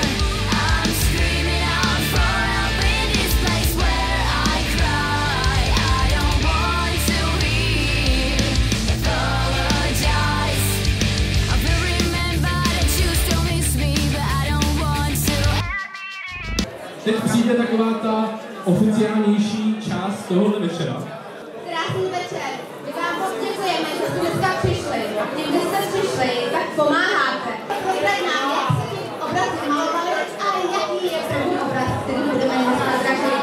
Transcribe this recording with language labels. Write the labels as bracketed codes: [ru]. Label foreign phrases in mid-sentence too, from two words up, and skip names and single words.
[en] I'm screaming out for help in this place where I cry. I don't want to hear apologize. I will remember that you still miss me, but I don't want to admit it. [cs] Teď přijde taková ta oficiálnější část tohoto večera. Krásný večer. My vám moc děkujeme, že jste dneska přišli. A tím, že jste přišli, tak pomáháte. Teď nám, jak se tím obrazy malovali, ale jaký je první obraz, který budeme dneska zažít?